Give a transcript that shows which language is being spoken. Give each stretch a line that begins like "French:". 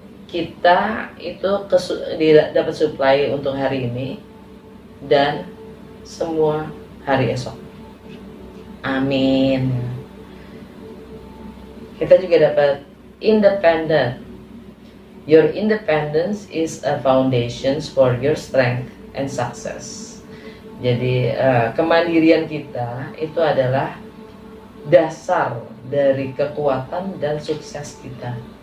Indonesian: kita itu dapat supply untuk hari ini dan semua hari esok. Amin. Kita juga dapat independent.
English: Your independence is a foundation for your strength and success.
Indonesian: Jadi kemandirian kita itu adalah dasar dari kekuatan dan sukses kita.